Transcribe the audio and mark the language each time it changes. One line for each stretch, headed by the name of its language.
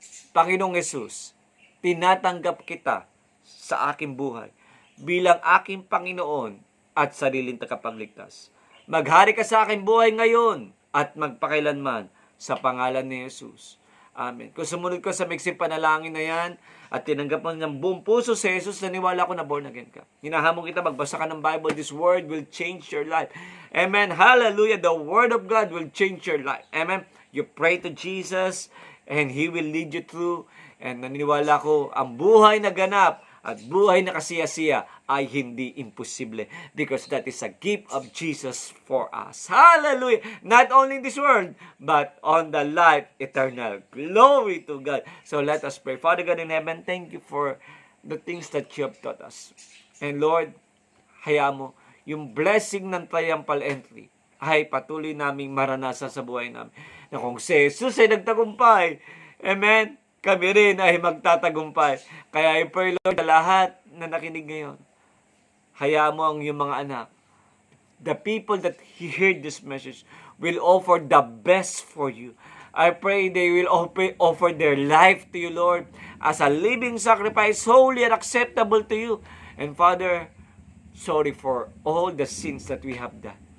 Filipino: Panginoong Yesus, tinatanggap kita sa aking buhay bilang aking Panginoon at sariling tagapagligtas. Maghari ka sa aking buhay ngayon at magpakailanman sa pangalan ni Jesus. Amen. Kung sumunod ka sa maiksing panalangin na yan at tinanggap mo ng buong puso si Jesus, naniwala ko na born again ka. Hinahamon kita, magbasa ka ng Bible.
English: This word will change your life. Amen. Hallelujah. The word of God will change your life. Amen. You pray to Jesus and He will lead you through.
Filipino: And naniniwala ko, ang buhay na ganap at buhay na kasiya-siya ay hindi imposible
English: because that is a gift of Jesus for us.
Filipino: Hallelujah!
English: Not only in this world, but on the life eternal. Glory to God. So let us pray. Father God in heaven, thank you for the things that you have taught us.
Filipino: And Lord, hayaan mo, yung blessing ng triumphal entry ay patuloy naming maranasan sa buhay namin. Na kung si Jesus ay nagtagumpay, amen, kami rin ay magtatagumpay. Kaya
English: I pray,
Filipino: Lord, sa lahat na nakinig ngayon, hayaan mo ang iyong mga anak.
English: The people that heard this message will offer the best for you. I pray they will offer their life to you, Lord, as a living sacrifice, holy and acceptable to you. And Father, sorry for all the sins that we have done.